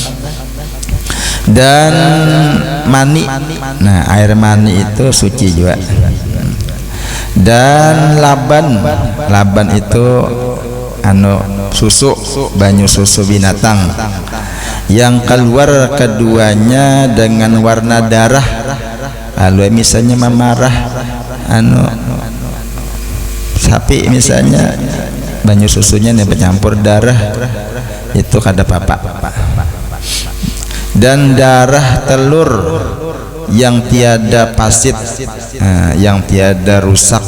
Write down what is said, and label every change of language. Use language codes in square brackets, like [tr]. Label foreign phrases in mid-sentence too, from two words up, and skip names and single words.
[id] Dan mani, nah air mani itu suci juga. [bjn] Dan laban itu susu, banyu susu binatang yang keluar keduanya dengan warna darah. Kalau misalnya memarah sapi misalnya, banyu susunya nih bercampur darah, itu kada apa-apa. [id] Dan darah telur yang tiada pasit, yang tiada rusak.